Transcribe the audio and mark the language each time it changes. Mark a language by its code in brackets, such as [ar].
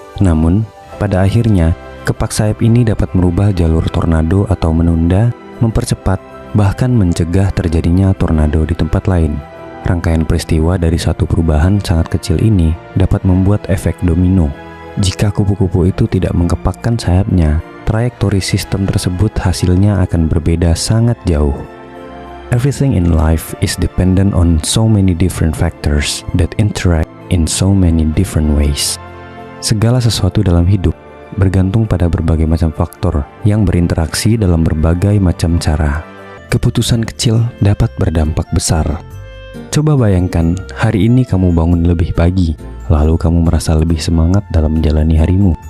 [id] Namun, pada akhirnya, kepak sayap ini dapat merubah jalur tornado atau menunda, mempercepat, bahkan mencegah terjadinya tornado di tempat lain. Rangkaian peristiwa dari satu perubahan sangat kecil ini dapat membuat efek domino. Jika kupu-kupu itu tidak mengepakkan sayapnya, trajektori sistem tersebut hasilnya akan berbeda sangat jauh. [en] Everything in life is dependent on so many different factors that interact in so many different ways. [id] Segala sesuatu dalam hidup bergantung pada berbagai macam faktor yang berinteraksi dalam berbagai macam cara. Keputusan kecil dapat berdampak besar. Coba bayangkan, hari ini kamu bangun lebih pagi, lalu kamu merasa lebih semangat dalam menjalani harimu.